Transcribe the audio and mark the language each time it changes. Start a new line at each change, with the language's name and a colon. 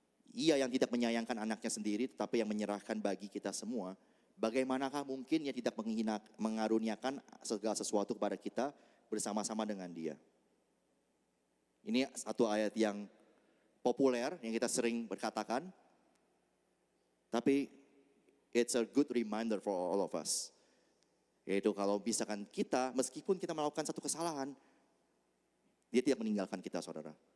Indonesian: Ia yang tidak menyayangkan anaknya sendiri, tetapi yang menyerahkan bagi kita semua. Bagaimanakah mungkin ia tidak mengaruniakan segala sesuatu kepada kita bersama-sama dengan dia? Ini satu ayat yang populer, yang kita sering berkatakan. Tapi
English: it's a good reminder for all of us.
Indonesian: Yaitu kalau misalkan kita, meskipun kita melakukan satu kesalahan, dia tidak meninggalkan kita saudara.